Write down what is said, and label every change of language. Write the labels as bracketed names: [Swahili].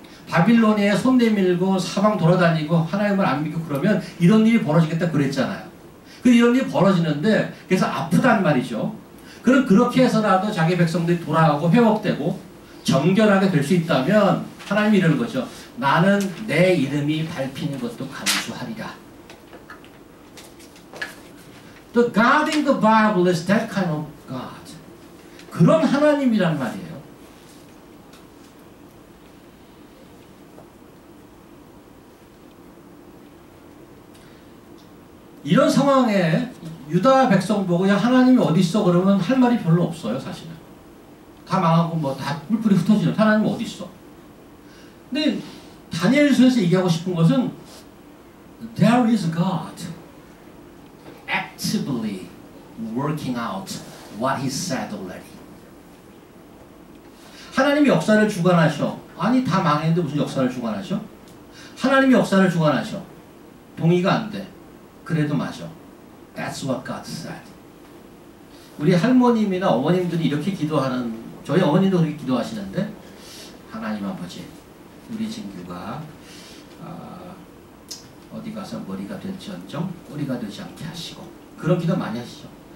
[Korean] 바빌로니에 손 내밀고 사방 돌아다니고 하나님을 안 믿고 그러면 이런 일이 벌어지겠다 그랬잖아요. 이런 일이 벌어지는데 그래서 아프단 말이죠. 그럼 그렇게 해서라도 자기 백성들이 돌아가고 회복되고 정결하게 될 수 있다면 하나님이 이러는 거죠. 나는 내 이름이 밟히는 것도 감수하리라. [English] The God in the Bible is that kind of God. [Korean] 그런 하나님이란 말이에요. 이런 상황에 유다 백성 보고 야 하나님이 어디 있어 그러면 할 말이 별로 없어요. 사실은 다 망하고 뭐 다 뿔뿔이 흩어지는 하나님 어디 있어. 근데 다니엘서에서 얘기하고 싶은 것은 [English] There is God actively working out what He said already. [Korean] 하나님이 역사를 주관하셔. 아니 다 망했는데 무슨 역사를 주관하셔? 하나님이 역사를 주관하셔. 동의가 안 돼. 그래도 맞아. [English] That's what God said. [Korean] 우리 할머님이나 어머님들이 이렇게 기도하는, 저희 어머님도 그렇게 기도하시는데, 하나님 아버지, 우리 진규가 어디 가서 머리가 될지언정 꼬리가 되지 않게 하시고, 그런 기도 많이 하시죠.